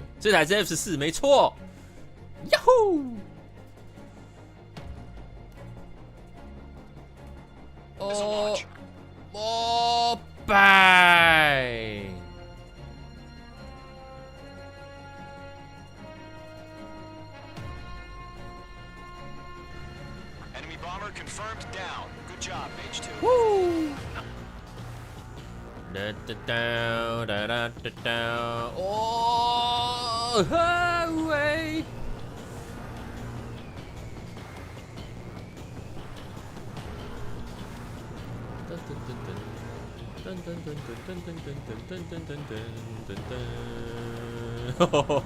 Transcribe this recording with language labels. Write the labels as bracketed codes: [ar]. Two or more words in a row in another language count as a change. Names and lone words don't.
[zh] 这台是 F14，没错。呀呼！膜拜！ [en] Enemy bomber confirmed down. Good job, Mage 2. Woo! Da da da da da da da. Oh, highway. 噔噔噔噔噔噔噔噔噔噔噔噔。